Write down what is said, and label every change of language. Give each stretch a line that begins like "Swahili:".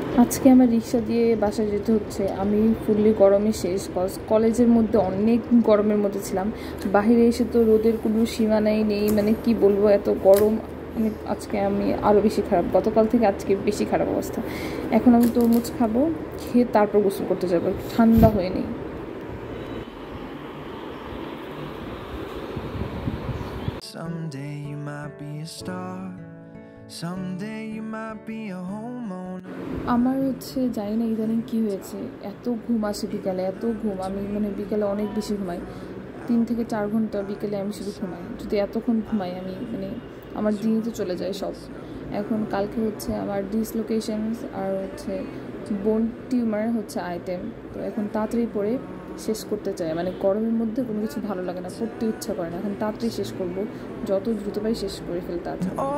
Bangla: আজকে আমার রিক্সা দিয়ে বাসায় যেতে হচ্ছে, আমি ফুললি গরমে শেষ, কলেজের মধ্যে অনেক গরমের মধ্যে ছিলাম, বাইরে এসে তো রোদের কোনো সীমানাই নেই, মানে কি বলবো, এত গরম। আজকে আমি আরও বেশি খারাপ, গতকাল থেকে আজকে বেশি খারাপ অবস্থা। এখন আমি তরমুজ খাবো, খেয়ে তারপর গোসল করতে যাবো, ঠান্ডা হয়ে নেই।
English: Someday you might be a star, someday you might be a homeowner.
Bangla: আমার হচ্ছে জানি না ইদানিং কী হয়েছে, এত ঘুম আসে বিকালে, এত ঘুম, আমি মানে বিকালে অনেক বেশি ঘুমাই, 3 থেকে 4 ঘন্টা বিকেলে আমি শুধু ঘুমাই। যদি এতক্ষণ ঘুমাই আমি মানে আমার দিনই তো চলে যায় সব। এখন কালকে হচ্ছে আমার ডিসলোকেশনস আর হচ্ছে বোন টিউমার হচ্ছে আইটেম, তো এখন তাড়াতাড়ি পড়ে শেষ করতে চাই, মানে গরমের মধ্যে কোনো কিছু ভালো লাগে না, পড়তে ইচ্ছা করে না, এখন তাড়াতাড়ি শেষ করবো, যত দ্রুত পারি শেষ করে ফেলতে আছে।